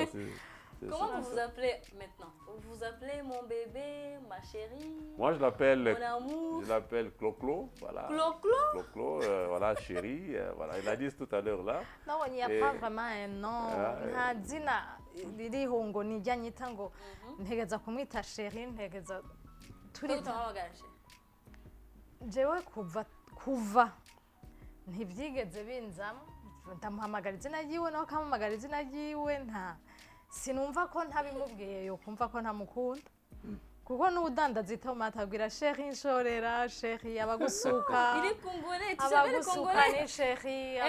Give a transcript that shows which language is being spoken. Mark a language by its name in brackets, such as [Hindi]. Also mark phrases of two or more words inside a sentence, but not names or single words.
[French] comment vous vous appelez maintenant? Vous vous appelez mon bébé, ma chérie? Moi, je l'appelle mon amour. Je l'appelle Clo-Clo. Voilà. Clo-Clo? Clo-Clo, voilà, chérie. Voilà, il a dit tout à l'heure là. Non, il n'y a pas vraiment un nom. Dina, [Rundi] riri hongo ni janyita ngo ntegeza kumwita chérie, ntegeza turi tawagaje. Jewe kuva ntibyigeze binzamo ndamuhamagara izina ryiwe nawe akamuhamagara izina ryiwe sinumva ko ntabimubwiye yo kumva ko ntamukunda kuko n'ubudandaza itomati abwira sheri inshorera sheri abagusuka abagusuka ni sheri